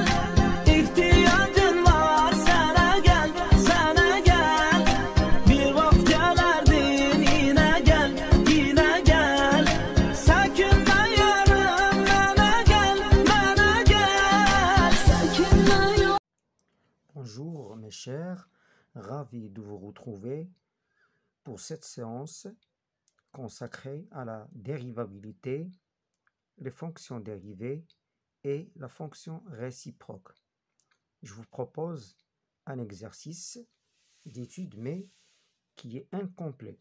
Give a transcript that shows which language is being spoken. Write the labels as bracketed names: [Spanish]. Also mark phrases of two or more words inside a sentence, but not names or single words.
[Turkish] İhtiyacın var sana gel, sana gel. Bir vakit gelerdin yine gel, yine gel. Sakinle yarım bana gel, bana gel. Sakinle yarım. [French] Bonjour mes chers, ravi de vous retrouver pour cette séance consacrée à la dérivabilité, les fonctions dérivées et la fonction réciproque. Je vous propose un exercice d'étude mais qui est incomplet.